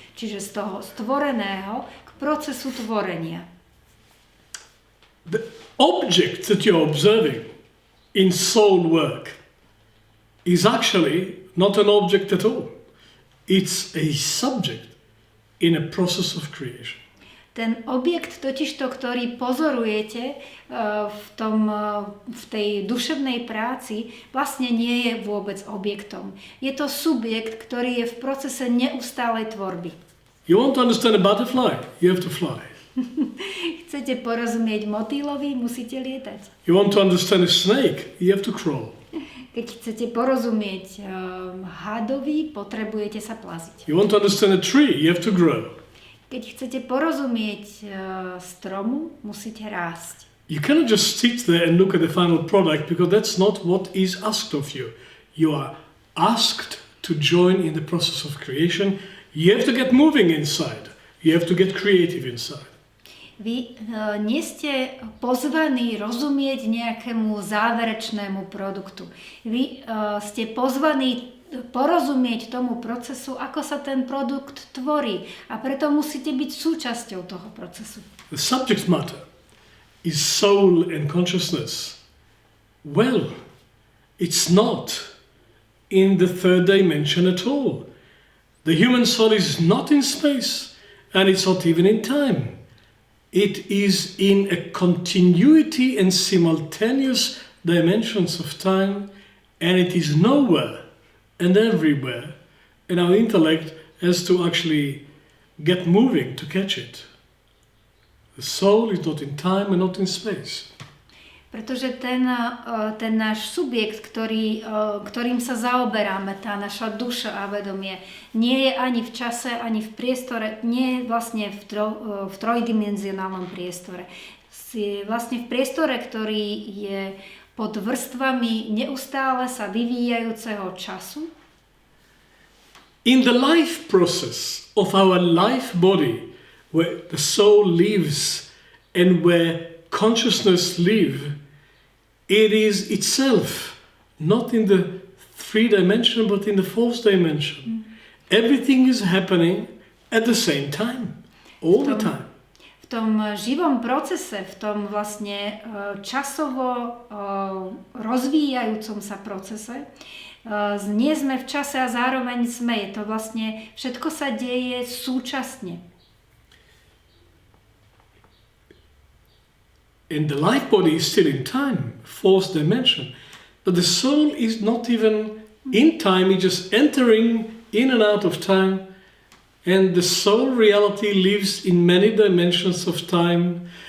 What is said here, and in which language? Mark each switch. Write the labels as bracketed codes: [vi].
[sk] Čiže z toho stvoreného k procesu tvorenia. [en] The object that you're observing in soul work is actually not an object at all. It's a subject in a process of creation. [sk] Ten objekt totižto, ktorý pozorujete v tej duševnej práci, vlastne nie je vôbec objektom. Je to subjekt, ktorý je v procese neustálej tvorby. [en] You want to understand a butterfly? You have to fly. [sk] Chcete porozumieť motýlovi, musíte lietať. [en] You want to understand a snake? You have to crawl. [sk] Keď chcete porozumieť hadovi, potrebujete sa plaziť. [en] You want to understand a tree? You have to grow. [sk] Keď chcete porozumieť stromu, musíte rásť. [en] You cannot just sit there and look at the final product because that's not what is asked of you. You are asked to join in the process of creation. You have to get moving inside. You have to get creative inside. [sk] Vy nie ste pozvaní rozumieť nejakému záverečnému produktu. Vy ste pozvaní porozumieť tomu procesu, ako sa ten produkt tvorí. A preto musíte byť súčasťou toho procesu. [en] The subject matter is soul and consciousness. Well, it's not in the third dimension at all. The human soul is not in space, and it's not even in time. It is in a continuity and simultaneous dimensions of time, and it is nowhere and everywhere, and our intellect has to actually get moving to catch it. The soul is not in time and not in space. [sk] Pretože ten náš subjekt, ktorým sa zaoberáme, tá naša duša a vedomie, nie je ani v čase, ani v priestore, nie je vlastne v trojdimenzionálnom priestore. Je vlastne v priestore, ktorý je pod vrstvami neustále sa vyvíjajúceho času. [en] In the life process of our life body, where the soul lives and where consciousness lives, it is itself, not in the three dimension, but in the fourth dimension. Everything is happening at the same time, all the time. [sk] V tom živom procese, v tom vlastne časovo rozvíjajúcom sa procese, nie sme v čase a zároveň sme. Je to vlastne, všetko sa deje súčasne. [en] And the life body is still in time, fourth dimension. But the soul is not even in time, it's just entering in and out of time And the soul reality lives in many dimensions of time.